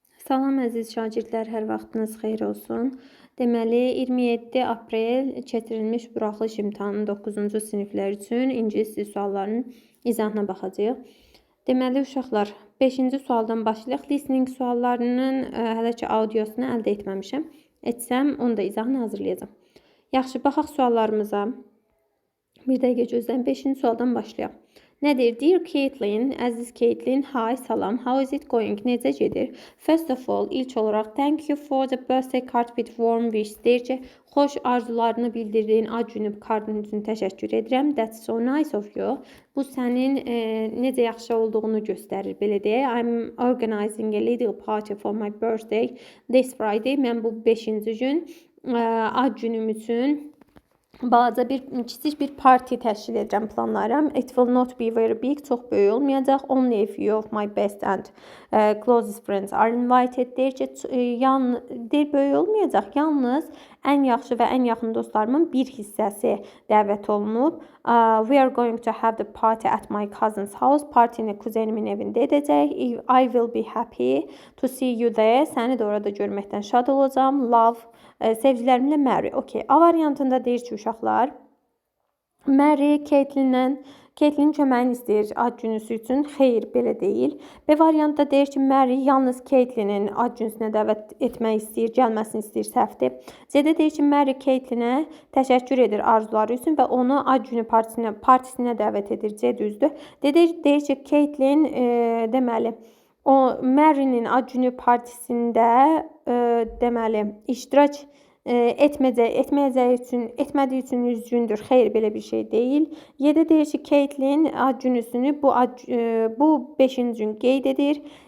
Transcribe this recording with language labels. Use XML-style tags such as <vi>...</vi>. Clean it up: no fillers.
<az>Salam əziz şagirdlər, hər vaxtınız xeyir olsun. Deməli, 27 aprel keçirilmiş buraxılış imtahanının 9-cu siniflər üçün ingilis dili suallarının izahına baxacağıq. Deməli, uşaqlar, 5-ci sualdan başlayaq. Listening suallarının hələ ki audiosunu əldə etməmişəm. Etsəm, onu da izahını hazırlayacağım. Yaxşı, baxaq suallarımıza. Bir dəqiqə gözləyin. 5-ci sualdan başlayaq. Nədir?</az> <en>Dear Caitlin,</en> <az>əziz Caitlin,</az> <en>hi,</en> <az>salam,</az> <en>how is it going?</en> <az>Necə gedir?</az> <en>First of all,</en> <az>ilk olaraq,</az> <en>thank you for the birthday card with warm wish.</en> <az>Deyir ki, xoş arzularını bildirdiyin ad günü kardın üçün təşəkkür edirəm.</az> <en>That's so nice of you.</en> <az>Bu sənin necə yaxşı olduğunu göstərir. Belə deyək,</az> <en>I'm organizing a little party for my birthday this Friday.</en> <az>Mən bu 5-ci gün ad günüm üçün balaca kiçik bir parti təşkil edirəm, planlayıram.</az> <en>It will not be very big,</en> <az>çox böyük olmayacaq.</az> <en>Only a few of my best and closest friends are invited.</en> <az>Deyir ki, böyük olmayacaq. Yalnız ən yaxşı və ən yaxın dostlarımın bir hissəsi dəvət olunub.</az> <en>We are going to have the party at my cousin's house.</en> <az>Partini kuzenimin evində edəcək.</az> <en>I will be happy to see you there.</en> <az>Səni də orada görməkdən şad olacağım. Love. Sevgilərimlə Mary. Okay. A variantında deyir ki, uşaqlar, Mary Caitlin köməyini istəyir ad günüsü üçün. Xeyr, belə deyil. B variantda deyir ki, Mary yalnız Caitlinin ad günüsünə dəvət etmək istəyir, gəlməsini istəyir, səhvdir. C-də deyir ki, Mary Caitlinə təşəkkür edir arzuları üçün və onu ad günü partisinə dəvət edir. C düzdür. Deyir ki, Caitlin deməli, o Mary'nin ad günü partisində deməli iştirak etmədiyi üçün üzgündür. Xeyr, belə bir şey deyil. 7 deyir ki, Caitlin ad günüsünü bu 5-ci gün qeyd edir.</az>